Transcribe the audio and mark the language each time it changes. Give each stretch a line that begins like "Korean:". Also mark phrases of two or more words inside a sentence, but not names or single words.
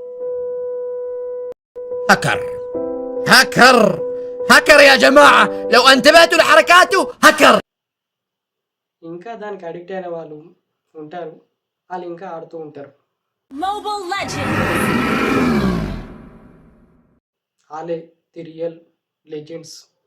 Arabic: هكر هكر هكر يا جماعة لو انتبهتوا لحركاته هكر.
Telugu: ఇంకా దానికి అడిక్ట్ అయిన వాళ్ళు ఉంటారు, వాళ్ళు ఇంకా ఆడుతూ ఉంటారు. Mobile Legends! వాళ్ళే
English: the real legends.